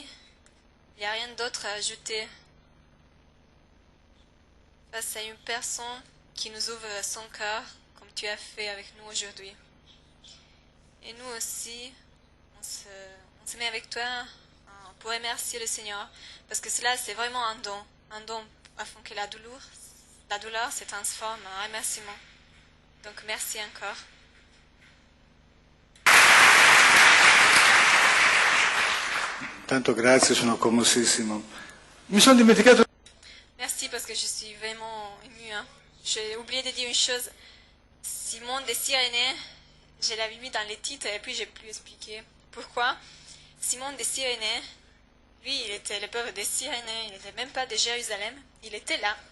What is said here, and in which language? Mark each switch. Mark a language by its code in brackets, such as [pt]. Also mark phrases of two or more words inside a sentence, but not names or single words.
[fr] Il n'y a rien d'autre à ajouter face à une personne qui nous ouvre son cœur, comme tu as fait avec nous aujourd'hui. Et nous aussi, on se met avec toi pour remercier le Seigneur, parce que cela, c'est vraiment un don afin que la douleur se transforme en remerciement. Donc, merci encore. [it] Tanto grazie, sono commosissimo. Mi sono dimenticato. [fr] Merci parce que je suis vraiment émue. Hein. J'ai oublié de dire une chose. Simon de Cyrène, je l'avais mis dans les titres et puis j'ai plus expliqué pourquoi. Simon de Cyrène, lui, il était le peuple de Cyrène, il n'était même pas de Jérusalem, il était là.